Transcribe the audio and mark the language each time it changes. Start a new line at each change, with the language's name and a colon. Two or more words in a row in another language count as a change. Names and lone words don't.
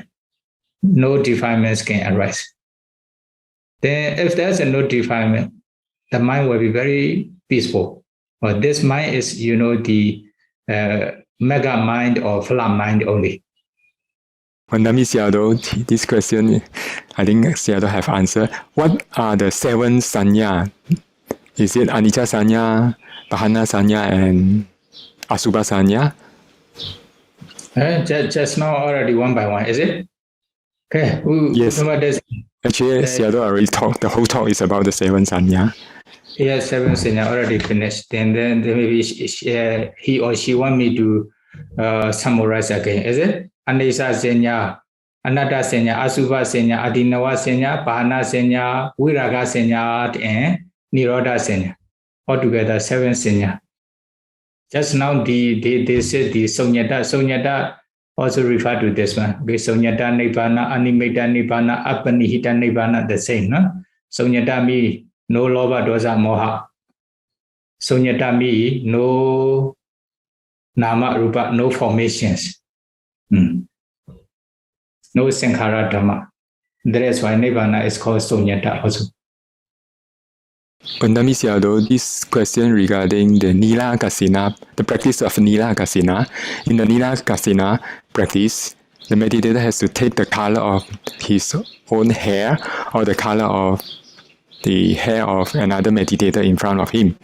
English: No defilements can arise. Then if there's a no defilement, the mind will be very peaceful. But this mind is, the mega mind or flat mind only.
Pali: Vandami Sayadaw,
English: this question, I think Sayadaw have answered. What are the 7 sanya? Is it
Pali: anicca sanya, pahana sanya,
English: and
Pali: asubha sanya?
English: Just now already one by one, is it? Okay. Yes. Actually, Sayadaw already talked. The whole talk is about the 7 sanya. Yeah, 7 sanya already finished. And then maybe he or she want me to summarize again, is it?
Pali: Anicca sanya, anatta sanya, asubha sanya, adinawa sanya, pahana sanya, viraga sanya, and nirodha sanya.
English: Altogether 7 sanya. Just now they said the sunyata. Sunyata also refer to this one.
Pali: Okay, sunyata nibbana, animita nibbana, apanihita nibbana,
English: the same. No? Sunyata means no
Pali: lobha, dosa, moha.
English: Sunyata means no
Pali: nama, rupa,
English: no formations. No
Pali: sankhara dhamma.
English: That is why nibbana is called sunyata also.
Pali: Vandami Sayadaw,
English: this question regarding the
Pali: Nila Kasina,
English: the practice of
Pali: Nila Kasina.
English: In the
Pali: Nila Kasina
English: practice, the meditator has to take the color of his own hair or the color of the hair of another meditator in front of him.